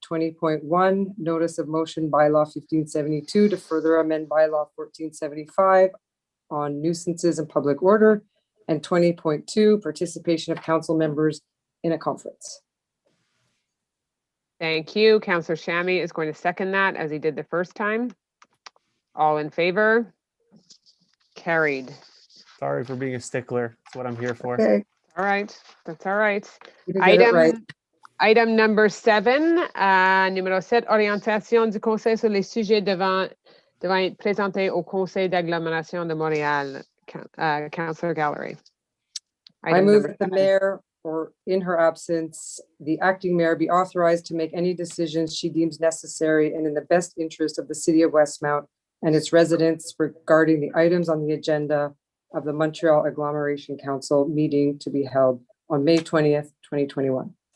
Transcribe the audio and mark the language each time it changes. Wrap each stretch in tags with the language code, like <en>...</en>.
<en>20.1, notice of motion bylaw 1572 to further amend bylaw 1475 on nuisances and public order, and 20.2, participation of council members in a conference. Thank you. Councillor Shammy is going to second that as he did the first time. All in favor? Carried. Sorry for being a stickler. That's what I'm here for. Okay, All right, that's all right. you did get it right. Item number 7,</en> <fr>numéro 7, orientation du conseil sur les sujets devant être présentés au conseil d'agglomération de Montréal.</fr> <en>Councillor Gallery. I move that the mayor, or in her absence, the acting mayor be authorized to make any decisions she deems necessary and in the best interest of the city of Westmount and its residents regarding the items on the agenda of the Montreal Agglomeration Council meeting to be held on May 20th, 2021.</en>